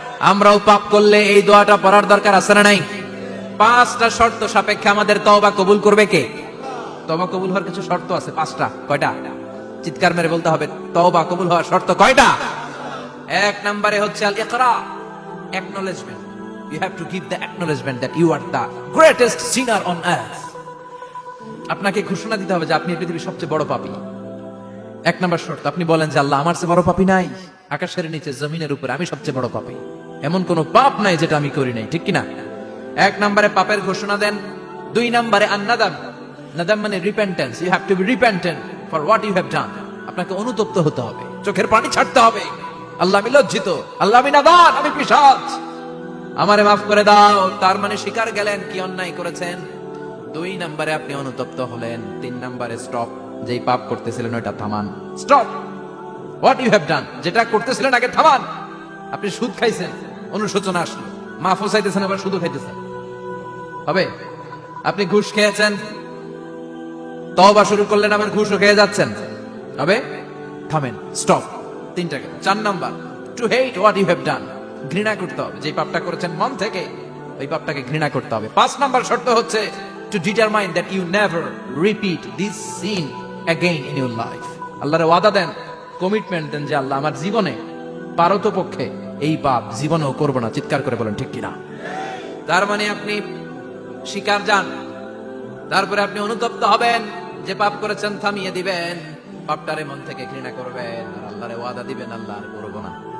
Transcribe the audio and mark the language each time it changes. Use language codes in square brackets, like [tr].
[bn] আমরাও পাপ করলে এই দোয়াটা পড়ার দরকার আছে না নাই? 5টা শর্ত সাপেক্ষে আমাদের তওবা কবুল করবে কে? তওবা কবুল হওয়ার কিছু শর্ত আছে 5টা। কয়টা? চিৎকার মেরে বলতে হবে, তওবা কবুল হওয়ার শর্ত কয়টা? 1 নম্বরে হচ্ছে আল ইকরা, acknowledgement. [en] You have to give the acknowledgement that you are the greatest sinner on earth. [bn] আপনাকে ঘোষণা দিতে হবে যে আপনি পৃথিবীর সবচেয়ে বড় পাপী। 1 নম্বর শর্ত, আপনি বলেন যে আল্লাহ, আমার চেয়ে বড় পাপী নাই, আকাশের নিচে জমিনের উপরে আমি সবচেয়ে বড় পাপী, এমন কোন পাপ নাই যেটা আমি করি নাই, ঠিক কিনা? 1 নম্বরে পাপের ঘোষণা দেন। 2 নম্বরে আন-নাদাম, নাদাম মানে repentance. [en] You have to be repentant for what you have done. [bn] আপনাকে অনুতপ্ত হতে হবে, চোখের পানি ছাড়তে হবে। আল্লাহ, আমি লজ্জিত, আল্লাহ আমি নাদান, আমি পিশাচ, আমারে মাফ করে দাও। তার মানে স্বীকার গেলেন কি অন্যায় করেছেন। 2 নম্বরে আপনি অনুতপ্ত হলেন। 3 নম্বরে স্টপ, যেই পাপ করতেছিলেন ওটা থামান, [en] stop what you have done, [bn] যেটা করতেছিলেন আগে থামান। আপনি সুদ খাইছেন, অনুশোচনা আসলো, মাফও চাইতেছেন, আবার সুদও খাইতেছেন, হবে? আপনি ঘুষ খেয়েছেন, তওবা শুরু করলেন, আবার ঘুষও খেয়ে যাচ্ছেন, হবে? থামেন, স্টপ। 3টা গেল। 4 number, [en] to hate what you have done, [bn] ঘৃণা করতে হবে, যে পাপটা করেছেন মন থেকে ওই পাপটাকে ঘৃণা করতে হবে। 5 নাম্বার শর্ত হচ্ছে [en] to determine that you never repeat this sin again in your life. [bn] আল্লাহর ওয়াদা দেন, কমিটমেন্ট দেন যে আল্লাহ, আমার জীবনে পারতপক্ষে এই পাপ জীবনেও করব না। চিৎকার করে বলেন, ঠিক কিনা? তার মানে আপনি স্বীকার যান, তারপরে আপনি অনুতপ্ত হবেন, যে পাপ করেছেন থামিয়ে দিবেন, পাপটারে মন থেকে ঘৃণা করবেন, আর আল্লাহরে ওয়াদা দিবেন, আল্লাহ আর করব না।